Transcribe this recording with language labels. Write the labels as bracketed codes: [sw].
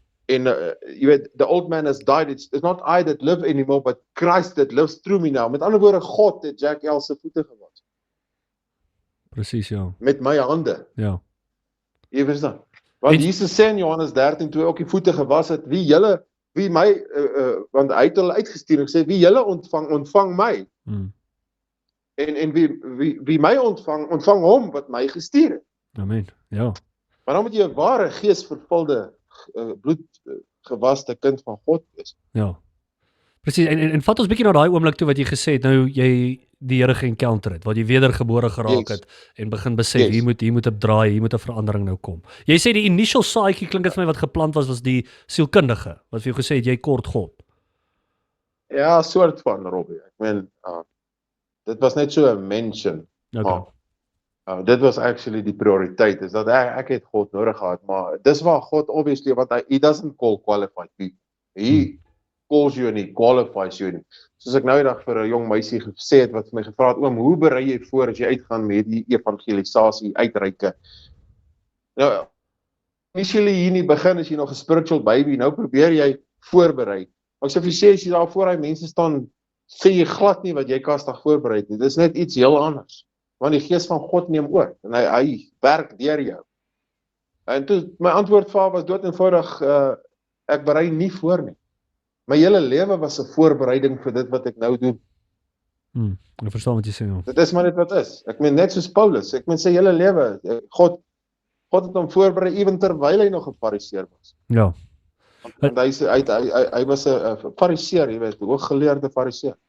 [af] En jy weet, [en] the old man has died, it's not I that live anymore, but Christ that lives through me now. [af] Met ander woorde, God het Jack Els se voete gewas. Presies, ja. Met my hande. Ja. Jy verstaan? Want Jesus sê in Johannes 13, toe hy ook die voete gewas het, wie my, want hy het hulle uitgestuur en gesê, wie julle ontvang my. En wie my ontvang hom wat my gestuur het. Amen, ja. Maar dan moet jy 'n ware geesvervulde, bloedgewaste kind van God wees. Ja. Presies, en vat ons bietjie na daai oomblik toe wat jy gesê het, nou jy die Here ge-encounter het, wat jy wedergebore geraak het, en begin besef, hier moet 'n draai, hier moet 'n verandering nou kom. Jy sê die initial saadjie, klink dit vir my, wat geplant was die sielkundige, wat vir jou gesê het, jy kort God. Ja, soort van, Robbie. Ek meen, dit was net so 'n mention. Okay. Dit was actually die prioriteit, is dat ek het God nodig gehad, maar dis waar God, obviously, want [en] he doesn't call qualified people. He calls you and he qualifies you. [af] Soos ek nou die dag vir 'n jong meisie gesê het, wat vir my gevra het, oom, hoe berei jy voor as jy uitgaan met die evangelisasie uitreike? Nou, initially hier in die begin is jy nog 'n spiritual baby, nou probeer jy voorberei. Maar ek sê vir jy sê, as jy daar voor hy mense staan, sê jy glad nie wat jy kastig voorberei het nie. Dit is net iets heel anders. Want die gees van God neem oor, en hy werk deur jou. En toe, my antwoord vir haar was dood eenvoudig, ek berei nie voor nie. My hele lewe was 'n voorbereiding vir dit wat ek nou doen. Ek verstaan wat jy sê. Ja. Dit is maar net wat is. Ek meen net soos Paulus, ek meen sy hele lewe, God het hom voorberei ewen terwyl hy nog 'n fariseer was. Ja. Want hy was 'n fariseer, jy weet, hooggeleerde fariseer.